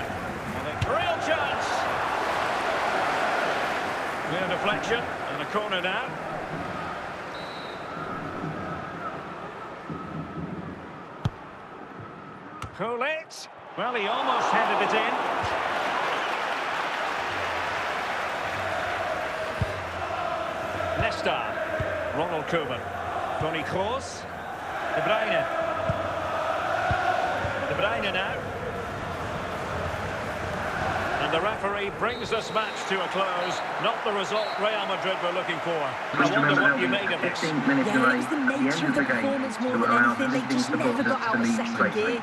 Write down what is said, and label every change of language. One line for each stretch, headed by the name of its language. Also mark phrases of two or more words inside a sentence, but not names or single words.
English: And a real chance. Clear deflection and a corner now. Gullit. Well, he almost headed it in. Nesta. Ronald Koeman. Toni Kroos. De Bruyne. De Bruyne now. And the referee brings this match to a close. Not the result Real Madrid were looking for. I wonder what you made of this. Yeah, it was the nature of the performance more than anything. They just never got out of second gear.